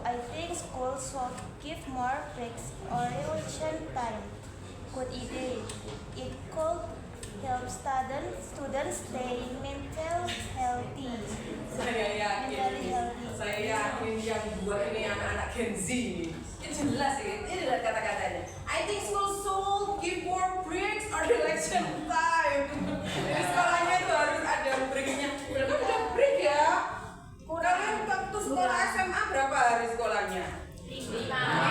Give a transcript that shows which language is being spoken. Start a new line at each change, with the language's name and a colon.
English: I think schools should give more breaks or revision time. Good idea. It could help students stay mentally healthy.
Indonesian: Saya yakin yang buat ini anak-anak Gen Z ini. Ini jelas ini adalah kata-katanya.
English: I think school should give more breaks or election time.
Indonesian: Di sekolahnya itu harus ada breaknya. Berarti udah break ya. Kalian waktu sekolah SMA berapa hari sekolahnya? 5.